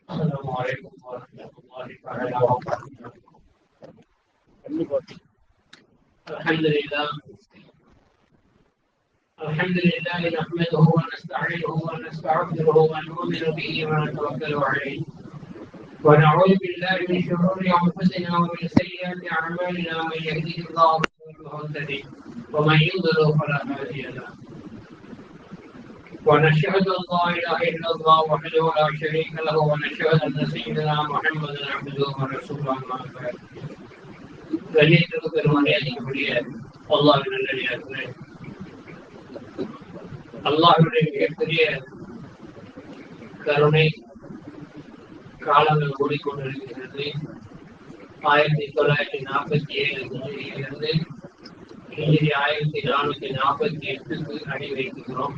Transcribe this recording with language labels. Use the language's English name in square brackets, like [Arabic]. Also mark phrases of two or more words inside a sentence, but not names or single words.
[Arabic] السلام عليكم ورحمة الله تعالى وبركاته. الحمد لله نحمده ونستعينه ونستغفره ونؤمن به ونتوكل عليه ونعوذ بالله من شرور انفسنا ومن سيئات اعمالنا من يهده الله فهو المهتدي ومن يضلل فلا هادي له ونشهد ان لا اله الا الله وحده لا شريك له ونشهد ان سيدنا محمدا عبده ورسوله اما بعد. [Tamil] கண்ணியத்திற்கு பெருமரியாதைக்குரிய அல்லாஹ்வின் நல்லடியார்களே, அல்லாஹ்வுடைய மிகப்பெரிய கருணை காலங்கள் ஓடிக்கொண்டிருக்கிறது. 1947 ஹிஜ்ரி 1448க்கு அடி வைக்கிறோம்.